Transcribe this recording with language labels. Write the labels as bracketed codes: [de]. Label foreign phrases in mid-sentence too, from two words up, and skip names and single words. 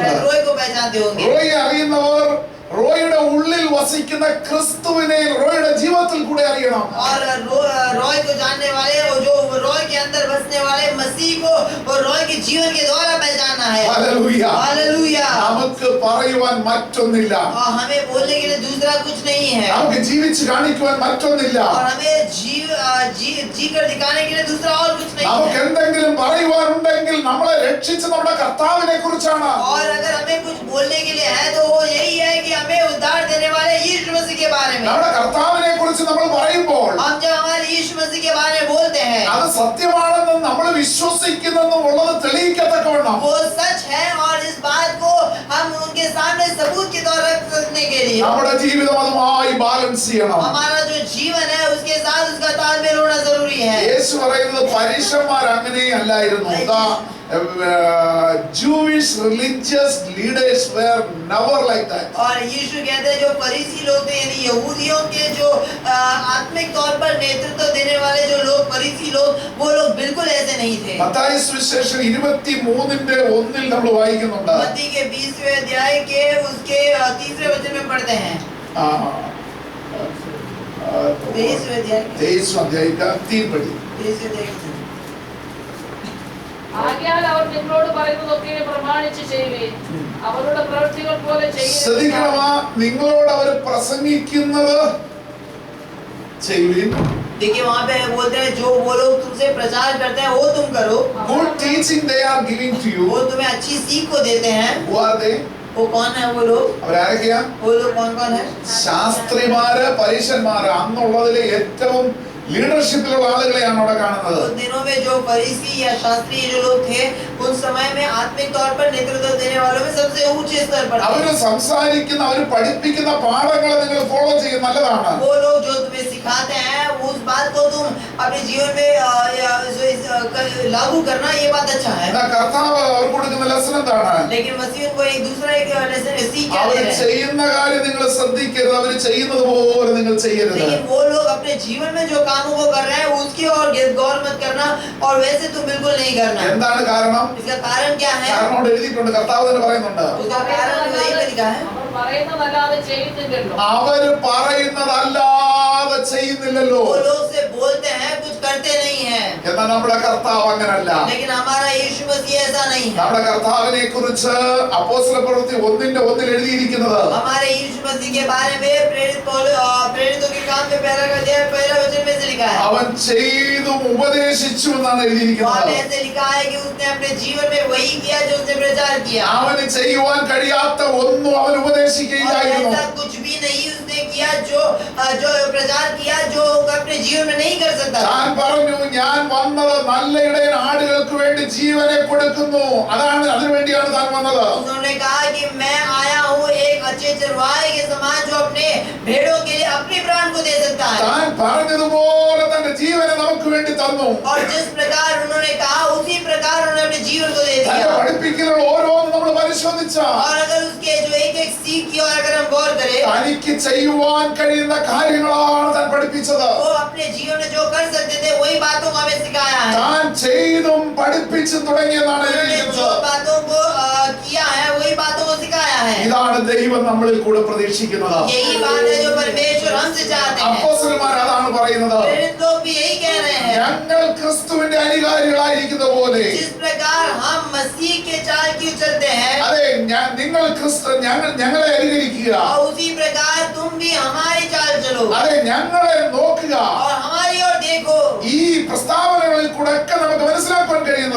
[hi] शायद रोय को पहचानते होंगे। [ml] റോയി അറിയുന്നവർ റോയുടെ ഉള്ളിൽ വസിക്കുന്ന ക്രിസ്തുവിനെ റോയുടെ ജീവിതത്തിൽ കൂടെ അറിയണം. [hi] और रॉय को जानने वाले और जो रॉय के अंदर बसने वाले मसीह को और रॉय के जीवन के द्वारा पहचानना है। [ml] ഹല്ലേലൂയ. [hi] हालेलुया। [ml] നമുക്ക് പറയുവാൻ മറ്റൊന്നില്ല. [hi] और हमें बोलने के लिए दूसरा कुछ नहीं है, [ml] നമുക്ക് ജീവിച്ച് കാണിക്കുവാൻ മറ്റൊന്നില്ല. [hi] और हमें जी कर दिखाने के लिए दूसरा और कुछ नहीं [ml] നമുക്ക് [hi] है। [ml] എന്തെങ്കിലും പറയുവാനുണ്ടെങ്കിൽ നമ്മളെ രക്ഷിച്ച നമ്മുടെ കർത്താവിനെ കുറിച്ചാണ്. [hi] और अगर हमें कुछ बोलने के लिए है तो वो यही है कि हमें उद्धार देने वाले यीशु मसीह के बारे में। [ml] നമ്മുടെ കർത്താവിനെ കുറിച്ച് നമ്മൾ പറയുമ്പോൾ [hi] हम जब हमारे यीशु मसीह के बारे में बोलते हैं, [ml] അത് സത്യമാണെന്നും നമ്മൾ വിശ്വസിക്കുന്നെന്നും ഉള്ളത് തെളിയിക്കത്തക്കവണ്ണം [hi] वो सच है, और इस बात को हम उनके सामने सबूत के तौर रख सकने के लिए [ml] നമ്മുടെ ജീവിതം അതുമായി ബാലൻസ് ചെയ്യണം. [hi] हमारा जो जीवन है उसके साथ उसका तालमेल होना जरूरी है। [ml] യേശു പറയുന്നത് പരീശന്മാർ അങ്ങനെയല്ലായിരുന്നു. [en] Jewish religious leaders were never like that. [hi] और यीशु कहते हैं जो फरीसी लोग थे, यानी यहूदियों के जो आत्मिक तौर पर नेतृत्व देने वाले जो लोग फरीसी लोग, वो लोग बिल्कुल ऐसे नहीं थे। [ml] മത്തായി സുവിശേഷം 23:1 നമ്മൾ വായിക്കുന്നുണ്ട്. [hi] मत्ती के 20वें अध्याय के उसके 3रे वचन में पढ़ते हैं। 23वें अध्याय 23 अध्याय का 3 पढ़ी. 23वें अध्याय के 3। [ml] ആകയാൽ അവർ നിങ്ങളോട് പറയുന്നതൊക്കെ പ്രമാണിച്ച് ചെയ്യുവീൻ, അവരുടെ പ്രവൃത്തികൾ പോലെ ശ്രദ്ധിക്കണമാ, നിങ്ങളോട് അവർ പ്രസംഗിക്കുന്നത് ചെയ്യുവിൻ. [hi] देखिए वहाँ पे बोलते हैं जो वो लोग तुमसे प्रचार करते हैं वो तुम करो। [en] Good teaching they are giving to you. [hi] वो तुम्हें अच्छी सीख को देते हैं। [en] Who are they? [hi] वो कौन है वो लोग? [ml] അവരാരൊക്കെയാ? [hi] वो लोग कौन कौन है? [ml] ശാസ്ത്രിമാര്, പരീശന്മാര്. അന്നുള്ളതിലെ ഏറ്റവും ലീഡർഷിപ്പിലുള്ള ആളുകളെയാണ് അവിടെ കാണുന്നത്. [hi] उन दिनों में जो फरीसी या शास्त्री जो लोग थे, उन समय में आत्मिक तौर पर नेतृत्व देने वालों में सबसे ऊंचे स्तर पर [ml] അവര് സംസാരിക്കുന്ന, അവര് പഠിപ്പിക്കുന്ന പാഠങ്ങൾ നിങ്ങൾ ഫോളോ ചെയ്യും, നല്ലതാണ്. [hi] वो लोग जो तुम्हें सिखाते हैं उस बात को तुम अपने जीवन में लागू करना, ये बात अच्छा है। [ml] എന്നാ കർത്താവ് അവർക്ക് കൊടുക്കുന്ന ലെസൺ എന്താണ്? [hi] लेकिन मसीह को एक दूसरा एक लेसन सीख क्या दे [ml] അവര് [hi] रहे हैं? [ml] ചെയ്യുന്ന കാര്യം നിങ്ങൾ ശ്രദ്ധിക്കരുത്, അവര് ചെയ്യുന്നത് പോലെ നിങ്ങൾ ചെയ്യരുത്. [hi] लेकिन वो लोग अपने जीवन में जो कामों को कर रहे हैं उसकी और गौर मत करना, और वैसे तुम बिल्कुल नहीं करना। [ml] എന്താണ് കാരണം? [hi] इसका कारण क्या है? [ml] കാരണം അവിടെ എഴുതിയിട്ടുണ്ട്, കർത്താവ് തന്നെ പറയുന്നുണ്ട്. [hi] उसका कारण वही पे लिखा है। [ml] അവർ പറയുന്നതല്ലാതെ ചെയ്യുന്നില്ലല്ലോ. അവര് പറയുന്നതല്ലാതെ ചെയ്യുന്നില്ലല്ലോ. [hi] वो लोग से बोलते हैं, कुछ करते नहीं हैं। [ml] എന്നാൽ നമ്മുടെ കർത്താവ് അങ്ങനല്ല. [hi] लेकिन हमारा यीशु मसीह ऐसा नहीं है। [ml] നമ്മുടെ കർത്താവിനെ കുറിച്ച് അപ്പോസ്തലപ്രവൃത്തി 1:1 എഴുതിയിരിക്കുന്നത്, [hi] हमारे यीशु मसीह के बारे में प्रेरितों के काम में पहला वचन में से लिखा है। [ml] അവൻ ചെയ്തും ഉപദേശിച്ചു എന്നാണ് [hi] वहाँ [ml] എഴുതിയിരിക്കുന്നത്. [hi] पे ऐसे लिखा है कि उसने अपने जीवन में वही किया जो उसने प्रचार किया। [ml] അവന് ചെയ്യുവാൻ കഴിയാത്ത ഒന്നും അവൻ [hi] और [ml] ഉപദേശിക്കുകയില്ലായിരുന്നു. [hi] ऐसा कुछ भी नहीं उसने किया जो प्रचार किया जो अपने जीवन में नहीं कर सकता। [ml] താൻ പറഞ്ഞു, ഞാൻ വന്നത് നല്ല ഇടയൻ ആടുകൾക്ക് വേണ്ടി ജീവനെ കൊടുക്കുന്നു. അതിനു വേണ്ടിയാണ് താൻ വന്നത്. [hi] उन्होंने कहा कि मैं आया हूँ एक अच्छे चरवाहे के समान जो अपने भेड़ों के लिए अपने प्राण को दे सकता है। [ml] താൻ പറഞ്ഞതുപോലെ തന്റെ ജീവനെ നമുക്ക് വേണ്ടി തന്നു. [hi] और जिस प्रकार उन्होंने कहा उसी प्रकार उन्होंने अपने जीवन को दे [ml] തന്റെ [hi] दिया। [ml] പഠിപ്പിക്കലുള്ള ഓരോന്നും നമ്മൾ പരിശോധിച്ചാൽ [hi] और अगर उसके जो एक एक सीख की और अगर हम गौर करें, [ml] തനിക്ക് ചെയ്യുവാൻ കഴിയുന്ന കാര്യങ്ങളാണ് താൻ പഠിപ്പിച്ചത്. [hi] वो अपने जीवन में जो कर सकते थे वही बातों को हमें सिखाया है। [ml] താൻ ചെയ്തും പഠിപ്പിച്ചും തുടങ്ങിയെന്നാണ് [hi] उन्होंने जो [ml] എഴുതിയിരിക്കുന്നത്. [hi] बातों को किया है वही बातों को सिखाया है। [ml] ഇതാണ് ദൈവം നമ്മളിൽ കൂടെ പ്രതീക്ഷിക്കുന്നത്. [hi] यही बात है जो परमेश्वर हमसे चाहते हैं। [ml] അപ്പോസ്തലന്മാർ അതാണ് പറയുന്നത്. [hi] प्रेरित लोग भी यही कह रहे हैं। [ml] ഞങ്ങൾ ക്രിസ്തുവിന്റെ അനുകാരികളായിരിക്കുന്ന പോലെ, [hi] जिस प्रकार हम मसीह के चाल की चलते हैं, [ml] അതെ, നിങ്ങൾ ഞങ്ങളെ അനുകരിക്കുക. [hi] और उसी प्रकार तुम भी हमारी चाल चलो [ml] അതെ, ഞങ്ങളെ നോക്കുക. [hi] और हमारी ओर देखो। [ml] ഈ പ്രസ്താവനകളിൽ കൂടെ ഒക്കെ നമുക്ക് മനസ്സിലാക്കാൻ കഴിയുന്നത്,